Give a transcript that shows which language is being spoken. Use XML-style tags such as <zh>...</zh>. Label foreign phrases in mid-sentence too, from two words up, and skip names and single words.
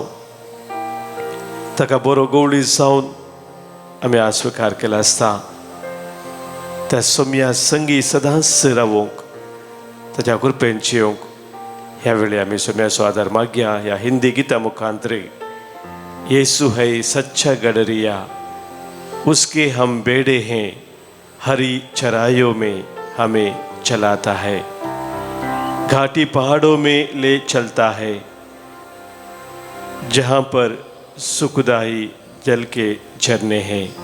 <kok>ताका बरो गवळी जावन आमी स्वीकार केला आसता. त्या सम्या संगी सदांच रावूंक, ताच्या कृपेन जियोंक ह्या वेळी आमी सम्याचो आदार मागया. ह्या हिंदी गिता मुखांतर,</kok> <hi>यीशु है सच्चा गडरिया, उसके हम बेड़े हैं, हरी चराइयों में हमें चलाता है, घाटी पहाड़ों में ले चलता है, जहाँ पर सुखदायी जल के झरने हैं.</hi>